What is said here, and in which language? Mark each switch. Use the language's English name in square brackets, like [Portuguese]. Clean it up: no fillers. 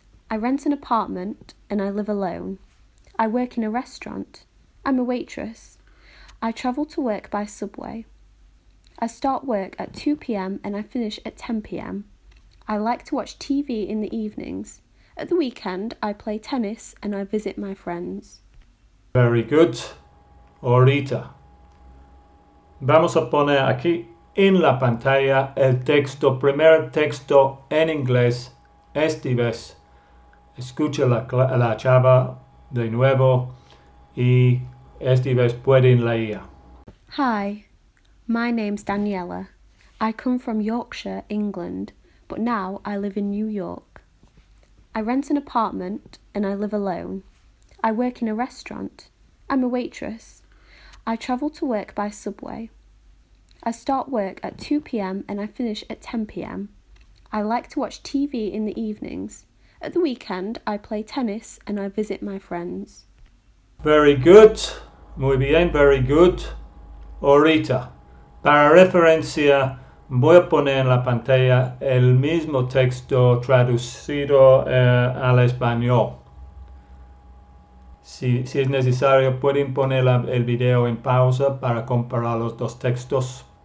[English] I rent an apartment and I live alone. I work in a restaurant. I'm a waitress. I travel to work by subway. I start work at 2 p.m. and I finish at 10 p.m. I like to watch TV in the evenings. At the weekend, I play tennis and I visit my friends. Very good. [Spanish] Ahorita. Vamos a poner aquí en la pantalla el texto, primer texto en inglés, esta vez. Escucha la chava de nuevo y esta vez pueden leer. [English] Hi, my name's Daniela. I come from Yorkshire, England, but now I live in New York. I rent an apartment and I live alone. I work in a restaurant. I'm a waitress. I travel to work by subway. I start work at 2 p.m. and I finish at 10 p.m. I like to watch TV in the evenings. At the weekend, I play tennis and I visit my friends. Very good. [Spanish] Muy bien, [English] very good. [Spanish] Ahorita, para referencia, voy a poner en la pantalla el mismo texto traducido al español. Si es necesario, pueden poner el video en pausa para comparar los dos textos.